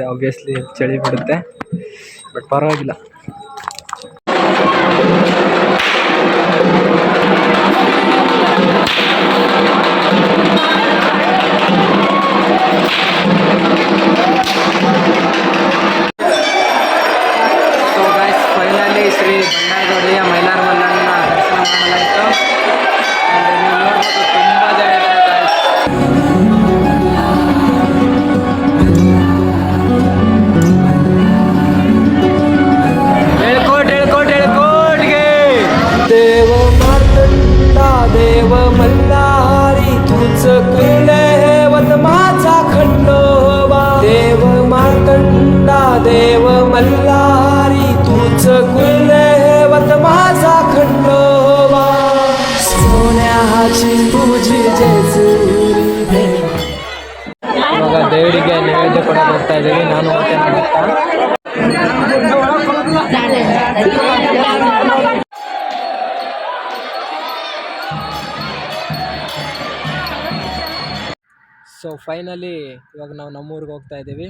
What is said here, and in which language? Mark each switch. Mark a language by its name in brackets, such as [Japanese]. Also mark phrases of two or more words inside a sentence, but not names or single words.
[Kannada] ಆಬ್ವಿಯಸ್ಲಿ ಚಳಿ ಬಿಡುತ್ತೆ, ಬಟ್ ಪರವಾಗಿಲ್ಲ. [English] so guys, finally [Kannada] ಶ್ರೀ ಬಂಡಾಯದೊಡೆಯ ಮೈಲಾರ ಮಲ್ಲನ್ನ ದರ್ಶನ ಮಾಡಲಾಯಿತು. ನೀವು ನೋಡ್ಬೋದು ತುಂಬ ಜನ ಇದ್ದಾರೆ guys. ಹೇಳ್ಕೋಟ್ಗೆ [Marathi] देव मार्तंडा देव मल्हारी तुझ कुले हेवत माझा खंडोबा. देव मार्तंडा देव मल्हारी तुझ कुले हेवत माझा खंडोबा. सोन्याची तुझी जेजुरी. [Kannada] ಇವಾಗ ದೇವರಿಗೆ ನೈವೇದ್ಯ ಕೊಡೋಕೆ ಹೋಗ್ತಾ ಇದ್ದೀವಿ. ನಾನು ಮತ್ತೆ [English] so finally [Kannada] ಇವಾಗ ನಾವು ನಮ್ಮೂರಿಗೆ ಹೋಗ್ತಾ ಇದ್ದೀವಿ.